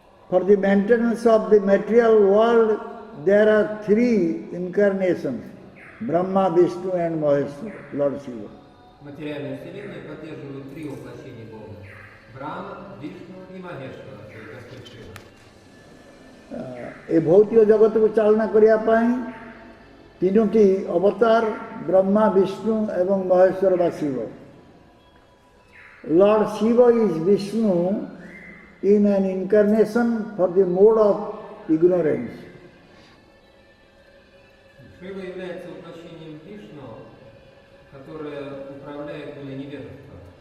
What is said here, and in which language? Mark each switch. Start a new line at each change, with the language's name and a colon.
English: For the maintenance of the material world there are three incarnations: Brahma, Vishnu and Maheshwara, Lord Shiva.
Russian: Материальную вселенную поддерживают три воплощения Бога: Брахма, Вишну и Махешвара, то есть Господь Шива.
Odia: ଏ ଭୌତିକ ଜଗତକୁ ଚାଳନା କରିବା ପାଇଁ ତିନୋଟି ଅବତାର ବ୍ରହ୍ମା, ବିଷ୍ଣୁ ଏବଂ ମହେଶ୍ୱର ବା Shiva.
English: Lord Shiva is Vishnu in an incarnation for the mode of ignorance.
Russian: Шива является воплощением Вишну, которое управляет волей невежества.